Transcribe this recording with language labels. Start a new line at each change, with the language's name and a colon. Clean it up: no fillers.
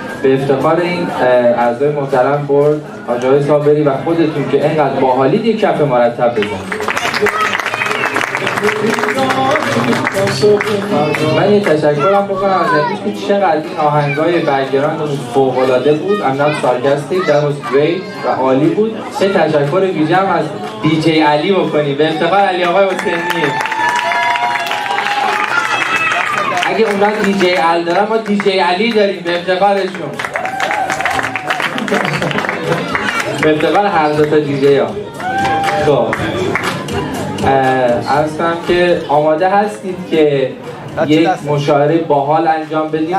Persian: به افتخار این اعضای محترم بورد، آقای صابری و خودتون که اینقدر باحالید یک کف مرتب بزنید. من یه تشکرم بکنم از اینکه که چقدر این آهنگای بک‌گراند فوق‌العاده بود.
English: I'm not sarcastic, that was great
Persian: و عالی بود. یه تشکر ویژه هم از دیجی علی بکنیم به افتخار علی آقای حسینی. اگه اونا دیجی علی دارن ما دیجی علی داریم به افتخارشون. به افتخار هر دو تا دیجی ها. خب عرض کنم که آماده هستید که یک مشاعره باحال انجام بدیم.